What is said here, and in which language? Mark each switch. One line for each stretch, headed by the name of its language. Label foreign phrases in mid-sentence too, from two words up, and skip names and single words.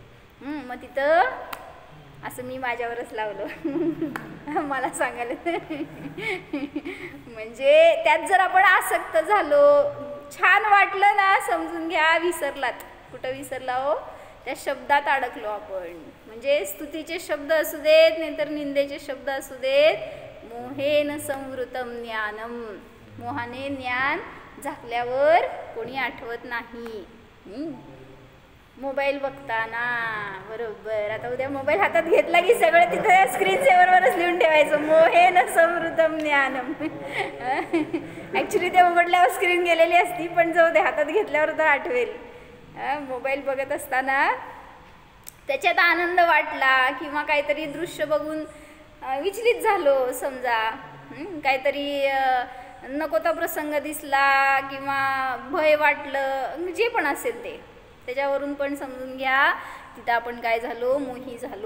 Marathi: मग तिथं असं मी माझ्यावरच लावलं मला सांगायला. म्हणजे त्यात जर आपण आसक्त झालो, छान वाटलं ना, समजून घ्या विसरलात. कुठं विसरला हो, त्या शब्दात अडकलो आपण. म्हणजे स्तुतीचे शब्द असू देत नाहीतर निंदेचे शब्द असू देत,
Sanskrit: मोहेन संवृतम ज्ञानम.
Marathi: मोहाने ज्ञान झाकल्यावर कोणी आठवत नाही. मोबाईल बघताना, बरोबर, आता उद्या मोबाईल हातात घेतला की सगळं तिथं स्क्रीन सेव्हरवरच लिहून ठेवायचं,
Sanskrit: मोहेन संवृतम ज्ञानम.
Marathi: ॲक्च्युली ते उघडल्यावर स्क्रीन गेलेली असती, पण जाऊ दे, हातात घेतल्यावर तर आठवेल. मोबाईल बघत असताना त्याच्यात आनंद वाटला किंवा काहीतरी दृश्य बघून विचलित झालो समजा, काहीतरी नको तो प्रसंग दिसला किंवा भय वाटलं, जे पण असेल ते, त्याच्यावरून पण समजून घ्या तिथं आपण काय झालो, मोही झालो.